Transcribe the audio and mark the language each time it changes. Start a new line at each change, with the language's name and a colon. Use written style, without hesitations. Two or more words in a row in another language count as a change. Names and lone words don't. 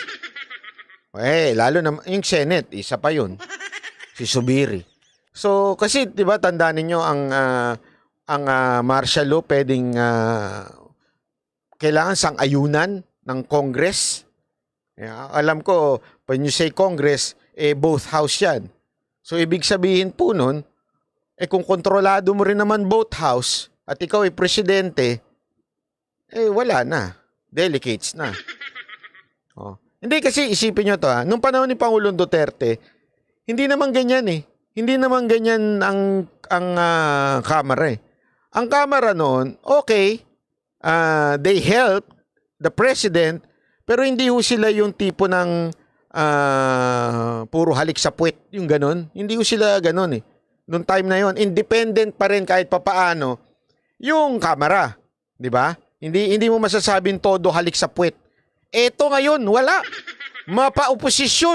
Filipino: Lalo na yung Senate, isa pa yun. Si Subiri. So, kasi 'di ba tandaan niyo ang martial law pwedeng kailangan sang-ayunan ng Congress. Alam ko,
English: when you say Congress, both house 'yan.
Filipino: So, ibig sabihin po nun, kung kontrolado mo rin naman
English: both house
Filipino: at ikaw ay presidente, wala na. Delicates na. Hindi kasi isipin nyo to nung panahon ni Pangulong Duterte, hindi naman ganyan eh. Hindi naman ganyan ang Kamara eh. Ang Kamara noon,
English: okay, they help the president,
Filipino: pero hindi ho sila yung tipo ng puro halik sa puwet, yung ganun. Hindi ho sila ganun eh. Noong time na yon, independent pa rin kahit papaano yung Kamara, 'di ba? Hindi mo masasabing todo halik sa puwet. Eto ngayon, wala. Mapa-oposisyon.